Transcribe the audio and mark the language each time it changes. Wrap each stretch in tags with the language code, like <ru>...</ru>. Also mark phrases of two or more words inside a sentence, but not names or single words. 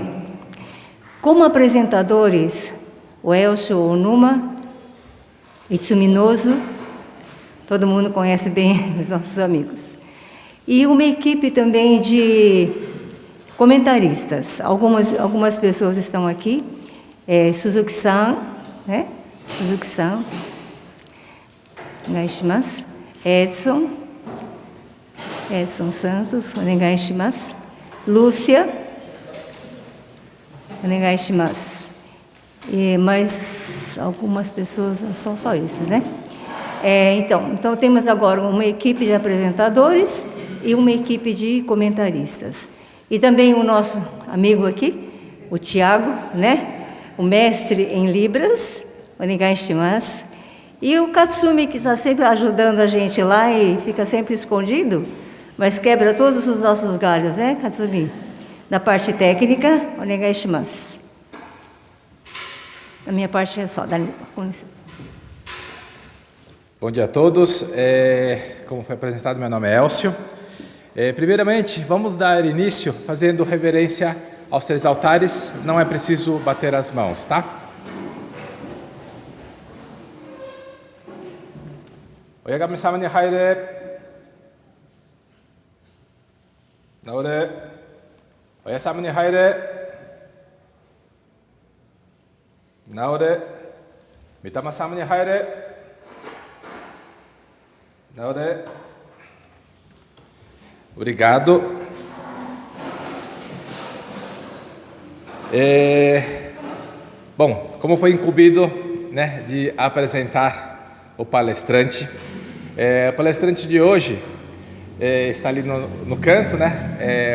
<pt>Como apresentadores, o Elcio Onuma, Itsuminoso, todo mundo conhece bem os nossos amigos. E uma equipe também de comentaristas. Algumas pessoas estão aqui. Suzuki-san, né? Suzuki-san.</pt> <ja>お願いします. Edson Santos, お願いします. Lúcia, お願いします.</ja> <pt>Mas algumas pessoas, são só esses, né? Então temos agora uma equipe de apresentadores e uma equipe de comentaristas. E também o nosso amigo aqui, o Tiago, né? O mestre em Libras,</pt> <ja>お願いします.</ja> <pt>E o Katsumi, que está sempre ajudando a gente lá e fica sempre escondido, mas quebra todos os nossos galhos, né, Katsumi? Da parte técnica,</pt> <ja>お願いします.</ja> <pt>Da minha parte é só. Bom dia a todos. Como foi apresentado, meu nome é Elcio. Primeiramente, vamos dar início fazendo reverência aos 3 altares. Não é preciso bater as mãos, tá?</pt> <ja>親神様に拝礼. Naore. 親様に拝礼. Naore. 御霊様に拝礼. Naore.</ja> <pt>Obrigado. Bom, como foi incumbido, né, de apresentar o palestrante, o palestrante de hoje está ali no canto, né?</pt>